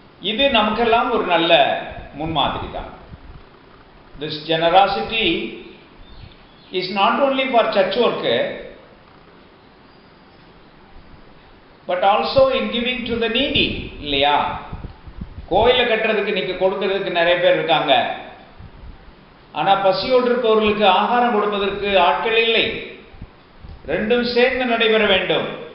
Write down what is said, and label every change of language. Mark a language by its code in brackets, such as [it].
[ta] இது நமக்கெல்லாம் ஒரு நல்ல முன்மாதிரி தான். [en] This generosity is not only for church work but also in giving to the needy, [ta] இல்லையா? கோயிலை கட்டுறதுக்கு நீங்க கொடுக்கிறதுக்கு நிறைய பேர் இருக்காங்க, ஆனா பசியோடு இருப்பவர்களுக்கு ஆகாரம் கொடுப்பதற்கு ஆட்கள் இல்லை. ரெண்டும் சேர்ந்து நடைபெற வேண்டும்.